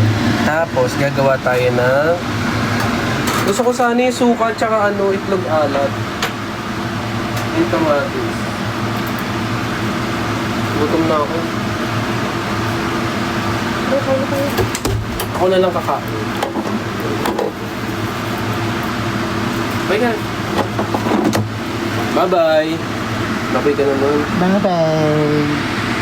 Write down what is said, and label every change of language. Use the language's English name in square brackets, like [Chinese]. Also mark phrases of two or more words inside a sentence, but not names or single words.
[Filipino] Tapos, gagawa tayo ng... Gusto ko sana yung suka tsaka itlog alat. Yung kamatis. Gutom na ako. Ako na lang kakain. Bye ka. Bye-bye. Bye-bye ka naman. Bye-bye.